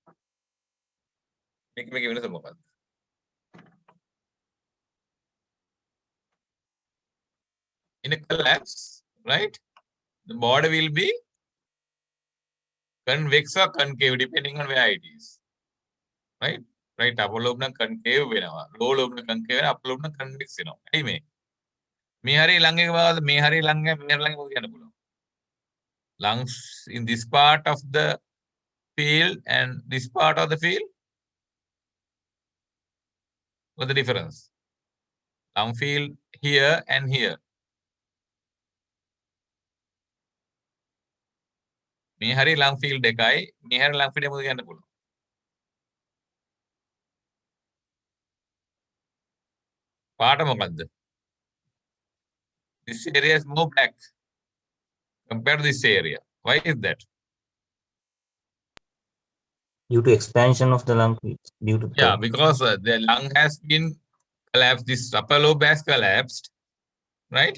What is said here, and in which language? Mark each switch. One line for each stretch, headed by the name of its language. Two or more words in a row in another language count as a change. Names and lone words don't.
English: In a collapse, right? The body will be convex or concave depending on where it is. Right? Right, upper lobe na concave වෙනවා. Lower lobe na concave වෙනවා. Upper lobe na convex වෙනවා.
Sinhala: ඇයි මේ? මේ හරිය ලං එක බලද්දි මේ හරිය ලං එක මේ හරිය ලං එක මොකද කියන්න පුළුවන්?
English: Lungs in this part of the field and this part of the field. What's the difference? Lung field here and here.
Sinhala: මේ හරිය
English: lung field
Sinhala: එකයි මේ හරිය
English: lung field
Sinhala: එක මොකද කියන්න පුළුවන්? පාට මොකද්ද?
English: This area is more black compared to this area. Why is that? Due to expansion of the lung, due to because the lung has been collapsed. This upper lobe has collapsed, right?